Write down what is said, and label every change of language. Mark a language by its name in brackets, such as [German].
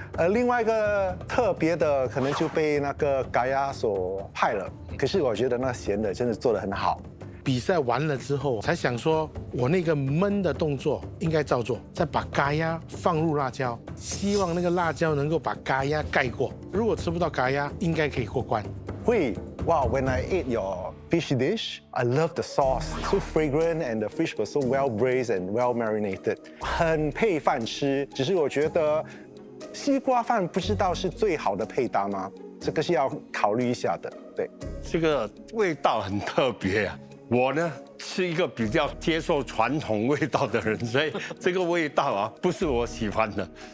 [Chinese] 另外一个特别的可能就被那个嘎亚所害了，可是我觉得那咸的真的做得很好。比赛完了之后，才想说我那个焖的动作应该照做，再把咖鸭放入辣椒，希望那个辣椒能够把咖鸭盖过。如果吃不到咖鸭，应该可以过关。 [English] 会 Wow, when I ate your fish dish, I love the sauce. So fragrant and the fish was so well braised and well marinated. [Chinese] 很配饭吃，只是我觉得西瓜饭不知道是最好的配搭吗？这个是要考虑一下的。对，这个味道很特别啊。我呢是一个比较接受传统味道的人，所以这个味道啊不是我喜欢的。